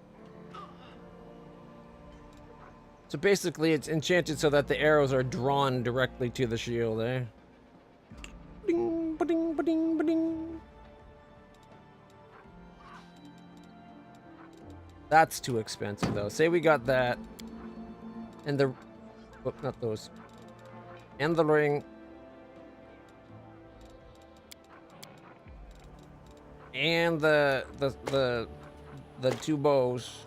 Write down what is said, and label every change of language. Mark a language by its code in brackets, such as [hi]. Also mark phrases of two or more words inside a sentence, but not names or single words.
[en] So basically it's enchanted so that the arrows are drawn directly to the shield, eh? Ba-ding, ba-ding, ba-ding, ba-ding. That's too expensive though. Say we got that and the, oh, not those, and the ring. And the two bows.